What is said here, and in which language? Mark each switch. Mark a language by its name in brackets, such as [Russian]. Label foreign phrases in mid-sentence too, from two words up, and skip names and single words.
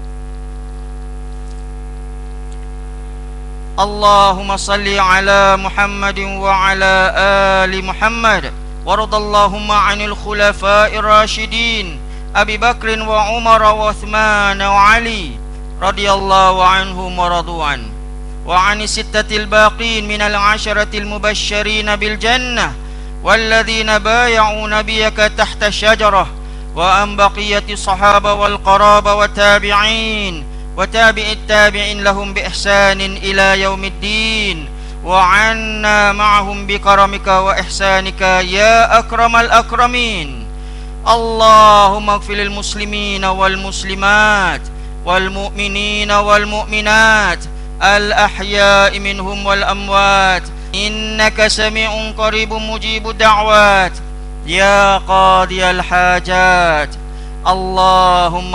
[Arabic] اللهم صل على محمد وعلى آل محمد وارض اللهم عن الخلفاء الراشدين أبي بكر وعمر وعثمان وعلي رضي الله عنهم ورضوا عن وعن الستة الباقين من العشرة المبشرين بالجنة والذين بايعوا نبيك تحت الشجرة وعن بقية الصحابة والقرابة والتابعين وتابع التابعين لهم بإحسان إلى يوم الدين وعنا معهم بكرمك وإحسانك يا أكرم الأكرمين اللهم اغفر للمسلمين والمسلمات والمؤمنين والمؤمنات الأحياء منهم والأموات إنك سميع قريب مجيب الدعوات يا قاضي الحاجات اللهم